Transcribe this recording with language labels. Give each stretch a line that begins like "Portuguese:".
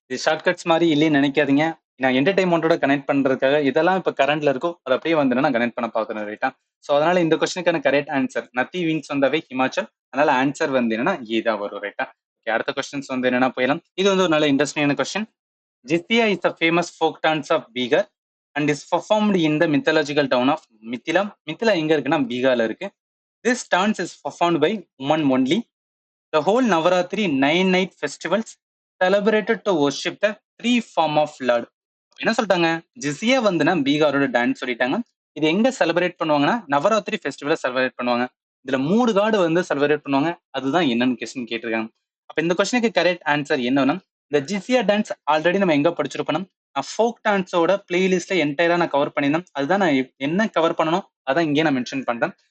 Tamil: இது ஷார்ட்கட்ஸ் மாதிரி இல்லைன்னு நினைக்காதீங்க. நான் என்டர்டைன்மெண்டோட கனெக்ட் பண்றதுக்காக இதெல்லாம் இப்ப கரண்ட்ல இருக்கும், அதை அப்படியே வந்து நான் கனெக்ட் பண்ண பாக்குறேன், ரைட்டா? சோ அதனால இந்த கொஸ்டினுக்கான கரெக்ட் ஆன்சர் நத்தி மீன்ஸ் வந்தாவே ஹிமாச்சல். அதனால ஆன்சர் வந்து என்னன்னா தான் வரும், ரைட்டா? அடுத்த கொஸ்டின்ஸ் வந்து என்னன்னா போயிடலாம். இது வந்து ஒரு நல்ல இன்ட்ரெஸ்டிங்கான question.
English: Jizya is a famous folk dance of Bihar and is performed in the mythological town of Mithila.
Tamil: Mithila எங்க இருக்குன்னா பீகார்ல இருக்கு.
English: This dance is performed by women only. The whole Navaratri 9 night festivals celebrated to worship the three form of Lord.
Tamil: என்ன சொல்லிட்டாங்க? ஜிசியா வந்துன்னா பீகாரோட dance சொல்லிட்டாங்க. இது எங்க செலிப்ரேட் பண்ணுவாங்கன்னா நவராத்திரி ஃபெஸ்டிவலை செலிப்ரேட் பண்ணுவாங்க. இதுல 3 காடு வந்து செலிப்ரேட் பண்ணுவாங்க. அதுதான் என்னன்னு கொஸ்டின் கேட்டிருக்காங்க. அப்ப இந்த கொஸ்டினுக்கு கரெக்ட் ஆன்சர் என்னன்னா, இந்த ஜிசியா டான்ஸ் ஆல்ரெடி நம்ம எங்க படிச்சிருப்போம்? நான் ஃபோக் டான்ஸோட பிளேலிஸ்ட்ல என்டையரா நான் கவர் பண்ணியிருந்தேன். அதுதான் நான் என்ன கவர் பண்ணணும் அதான் இங்கே நான் மென்ஷன் பண்றேன்.